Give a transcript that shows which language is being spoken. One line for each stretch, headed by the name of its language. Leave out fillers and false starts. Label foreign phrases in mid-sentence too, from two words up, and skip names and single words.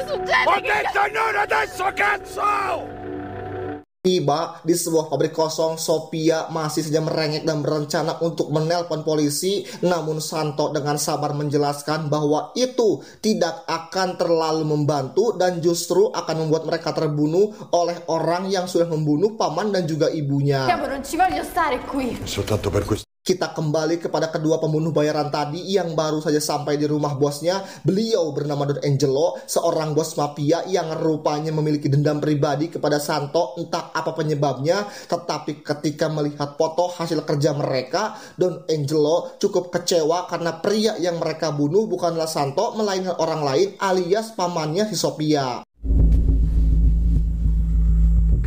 Indonesian: Tiba di sebuah pabrik kosong, Sophia masih saja merengek dan berencana untuk menelpon polisi, namun Santo dengan sabar menjelaskan bahwa itu tidak akan terlalu membantu dan justru akan membuat mereka terbunuh oleh orang yang sudah membunuh paman dan juga ibunya.
Italian: Soltanto per questo.
Indonesian: Kita kembali kepada kedua pembunuh bayaran tadi yang baru saja sampai di rumah bosnya. Beliau bernama Don Angelo, seorang bos mafia yang rupanya memiliki dendam pribadi kepada Santo, entah apa penyebabnya. Tetapi ketika melihat foto hasil kerja mereka, Don Angelo cukup kecewa karena pria yang mereka bunuh bukanlah Santo, melainkan orang lain alias pamannya si Sophia.